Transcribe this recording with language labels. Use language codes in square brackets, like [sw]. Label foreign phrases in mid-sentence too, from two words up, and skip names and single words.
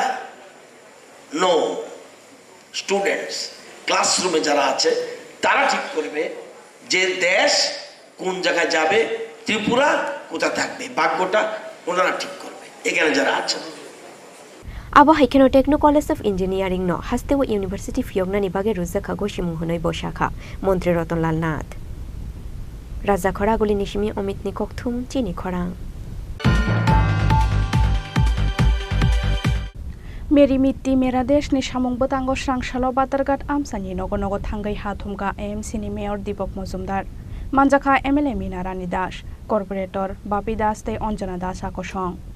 [en] No, students [bn] ক্লাসরুমে যারা আছে তারা ঠিক করবে যে দেশ কোন জায়গায় যাবে, ত্রিপুরা কোথায় থাকবে, ভাগ্যটা ওনারা ঠিক করবে, এখানে যারা আছেন। [trp] Abo haikeno Techno College of Engineering no hastewo University Fiogna bage ruzaka goshi munhonoi boshaka Mantri Ratonlal Nath Raja Khoraguli Nishimi Omit ni Kokthum Chini Khorang Meri Mitti Mera Desh ni Shamung Batango Shrangshalo Batargat Amsani Nogonogo Tangai Hatumga AMC ni Mayor Dipok Mozumdar Manjaka MLA Mina Rani Dash Corporator Bapi Das Te Onjana Das Akosong